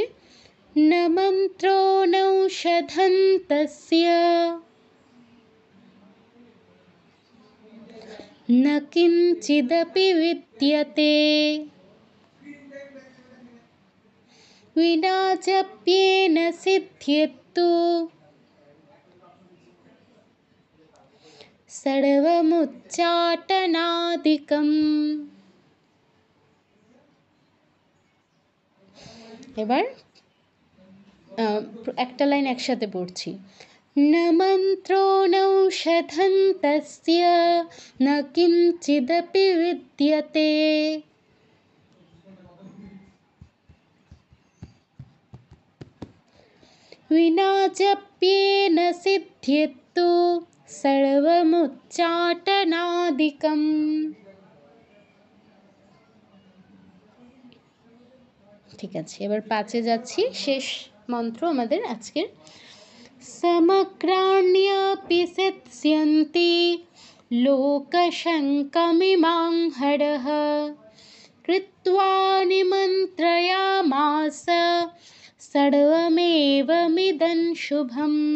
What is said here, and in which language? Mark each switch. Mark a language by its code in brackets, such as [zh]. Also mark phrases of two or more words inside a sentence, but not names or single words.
[sa] न मन्त्रो नौषधं तस्य न किञ्चिदपि विद्यते विना जप्येन सिद्ध्येत्तु सर्वमुच्चाटनादिकम्। [bn] এবার একটা লাইন একসাথে পড়ছি। [sa] न मन्त्रो नौषधं तस्य न किञ्चिदपि विद्यते विना जप्येन सिद्ध्येत्तु सर्वमुच्चाटनादिकम्। [bn] ঠিক আছে, এবার 5-এ যাচ্ছি, শেষ মন্ত্র আমাদের আজকের। [sa] সমগ্রাণ্যপি সিৎস্যন্তি লোকশঙ্কমিমাং হরঃ কৃত্বা নিমন্ত্রয়ামাস সর্বমেবমিদং শুভম।